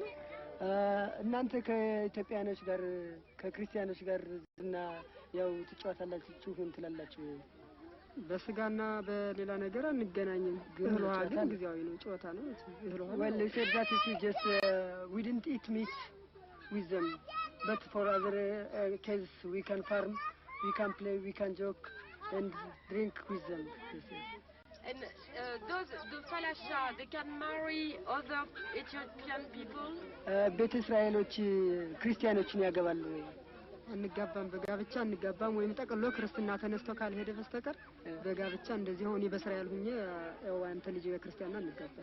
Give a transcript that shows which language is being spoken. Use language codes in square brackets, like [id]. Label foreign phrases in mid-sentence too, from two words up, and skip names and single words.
[am] እናንተ ከኢትዮጵያኖች ጋር ከክርስቲያኖች ጋር እና ያው ትጫወታላችሁ ትላላችሁ። በስጋና በሌላ ነገር አንገናኝም። እህል ውሃ ግን ጊዜያዊ ነው፣ ጨዋታ ነው። እህል ውሃ [en] well they said that it is just we didn't eat meat with them but for other cases we can farm, we can play, we can joke and drink with them. And those the Falasha, they can marry other Ethiopian people. [am] ቤተ እስራኤሎች ክርስቲያኖችን ያገባሉ ወይ? አንጋባም። በጋብቻ አንጋባም ወይም ጠቅሎ ክርስትና ተነስቶ ካልሄደ በስተቀር በጋብቻ እንደዚህ ሆኔ በእስራኤል ሁኜ ያው አንተ ልጅ በክርስቲያና አንጋባም።